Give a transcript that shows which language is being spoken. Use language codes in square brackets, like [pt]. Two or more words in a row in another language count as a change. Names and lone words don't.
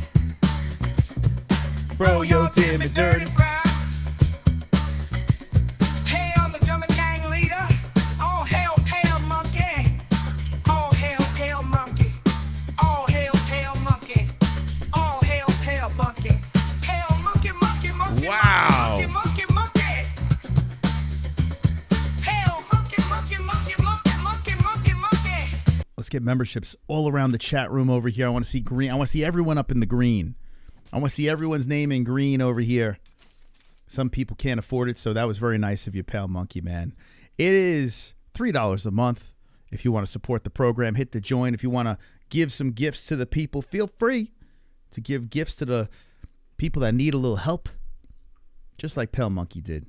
[en] Bro, yo, damn it, dirty. Hey, I'm the German gang leader. All hail, pale monkey. All hail, pale monkey. All hail, pale monkey. All hail, pale monkey. Pale monkey, monkey, monkey. Wow. Monkey, monkey, monkey. Pale monkey, monkey, monkey, monkey, monkey, monkey, monkey. Let's get memberships all around the chat room over here. I want to see green. I want to see everyone up in the green. I want to see everyone's name in green over here. Some people can't afford it, so that was very nice of you, Pale Monkey, man. It is $3 a month. If you want to support the program, hit the join. If you want to give some gifts to the people, feel free to give gifts to the people that need a little help, just like Pale Monkey did.